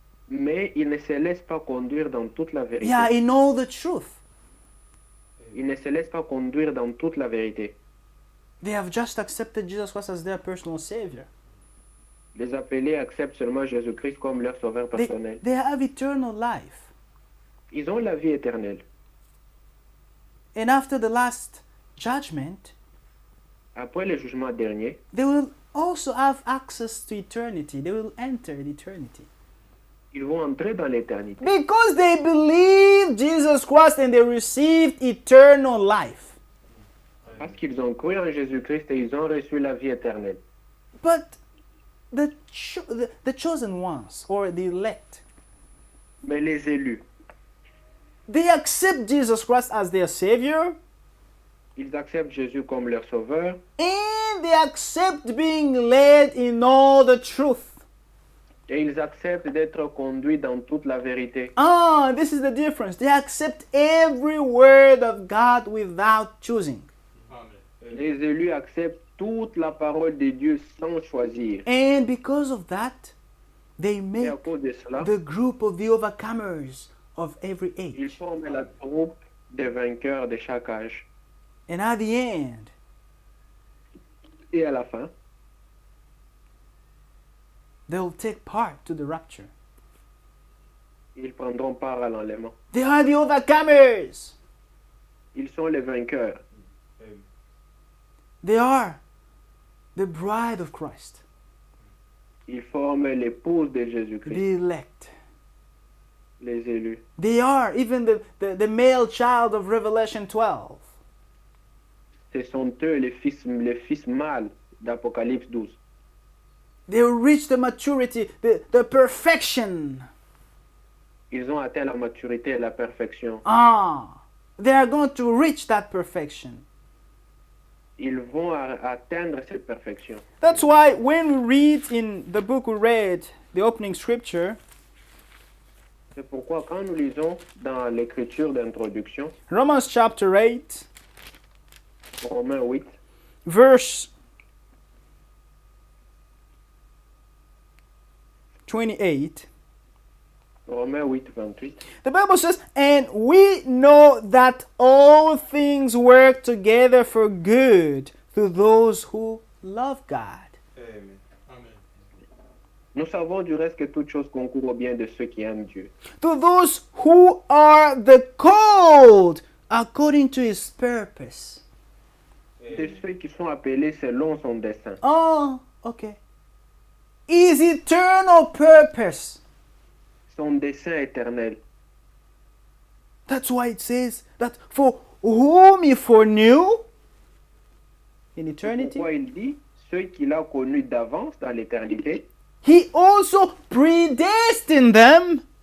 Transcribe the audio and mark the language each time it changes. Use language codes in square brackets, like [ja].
[fr] Mais ils ne se laissent pas conduire dans toute la vérité. [en] Yeah, in all the truth. [fr] Ils ne se laissent pas conduire dans toute la vérité. [en] They have just accepted Jesus Christ as their personal Savior. [fr] Les appelés acceptent seulement Jésus-Christ comme leur sauveur personnel. [en] They have eternal life. [fr] Ils ont la vie éternelle. [en] And after the last judgment, [fr] Après le jugement dernier, [en] they will also have access to eternity. They will enter eternity. [fr] ils vont entrer dans l'éternité. [en] Because they believed Jesus Christ and they received eternal life. [fr] Parce qu'ils ont cru en Jésus-Christ et ils ont reçu la vie éternelle. [en] But the chosen ones, or the elect, [fr] Mais les élus, [en] they accept Jesus Christ as their Savior, [fr] ils acceptent Jésus comme leur sauveur [en] and they accept being led in all the truth. [fr] et ils acceptent d'être conduits dans toute la vérité. [en] This is the difference. They accept every word of God without choosing. Amen. [fr] Les élus acceptent toute la parole de Dieu sans choisir. [en] And because of that, they [fr] Et [en] make [fr] à cause de cela, [en] the group of the overcomers of every [fr] Ils [en] age. [fr] forment la troupe des vainqueurs de chaque âge. [en] And at the end, [fr] Et à la fin, [en] they'll take part to the rapture. [fr] ils prendront part à l'enlèvement. [en] They are the overcomers. [fr] Ils sont les vainqueurs. [en] Amen. They are the bride of Christ, [fr] Ils forment l'épouse de [en] the [fr] Jésus-Christ, [en] elect. [fr] les élus. [en] They are even the male child of Revelation 12. [fr] Ce sont eux les fils mâles d'Apocalypse 12. [en] They will reach the maturity, the perfection. [fr] Ils ont atteint la maturité et la perfection. [en] They are going to reach that perfection. [fr] Ils vont atteindre cette perfection. [en] That's why when we read in the book we read, the opening scripture, [fr] C'est pourquoi quand nous lisons dans l'écriture d'introduction, [en] Romans chapter 8, [fr] Romains 8, [en] verse 28, [fr] Romains 8, 28, [en] the Bible says, "And we know that all things work together for good to those who love God." Amen. Amen. [fr] nous savons du reste que toute chose concourt au bien de ceux qui aiment Dieu, [en] To those who are the called according to his purpose. [fr] de ceux qui sont appelés selon son dessein. [en] Oh, okay. His eternal purpose. [fr] Son dessein éternel. [en] That's why it says that for whom he foreknew in eternity, [fr] Pourquoi il dit ceux qu'il a connus d'avance dans l'éternité, [en] he also predestined them.